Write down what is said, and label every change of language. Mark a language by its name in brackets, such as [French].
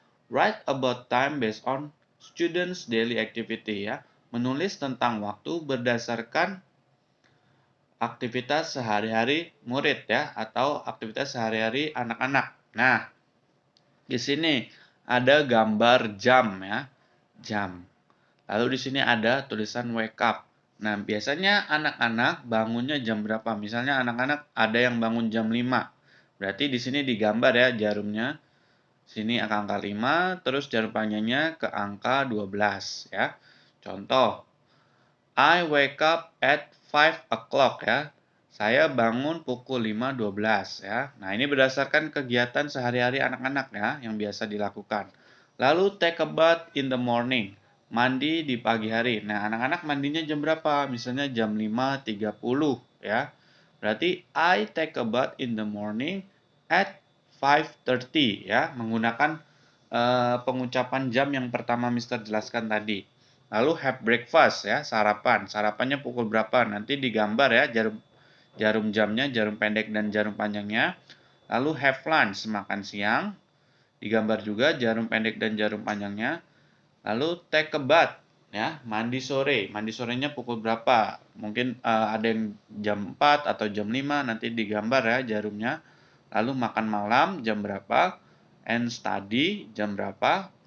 [English] Write about time based on students daily activity ya. [Indonesian] Menulis tentang waktu berdasarkan aktivitas sehari-hari murid ya atau aktivitas sehari-hari anak-anak. Nah, di sini ada gambar jam ya. Jam. Lalu di sini ada tulisan [English] wake up. [Indonesian] Nah, biasanya anak-anak bangunnya jam berapa? Misalnya anak-anak ada yang bangun jam 5. Berarti di sini digambar ya jarumnya. Sini angka 5, terus jarum panjangnya ke angka 12 ya. Contoh, [English] I wake up at 5 o'clock ya. [Indonesian] Saya bangun pukul 5.12 ya. Nah, ini berdasarkan kegiatan sehari-hari anak-anak ya yang biasa dilakukan. Lalu [English] take a bath in the morning. [Indonesian] Mandi di pagi hari. Nah, anak-anak mandinya jam berapa? Misalnya jam 5.30 ya. Berarti [English] I take a bath in the morning at 5:30 [Indonesian] ya, menggunakan pengucapan jam yang pertama Mister jelaskan tadi. Lalu [English] have breakfast [Indonesian] ya, sarapan. Sarapannya pukul berapa? Nanti digambar ya jarum jamnya, jarum pendek dan jarum panjangnya. Lalu [English] have lunch, [Indonesian] makan siang. Digambar juga jarum pendek dan jarum panjangnya. Lalu [English] take a bath [Indonesian] ya, mandi sore. Mandi sorenya pukul berapa? Mungkin ada yang jam 4 atau jam 5 nanti digambar ya jarumnya. Lalu makan malam jam berapa? [English] And study [Indonesian] jam berapa?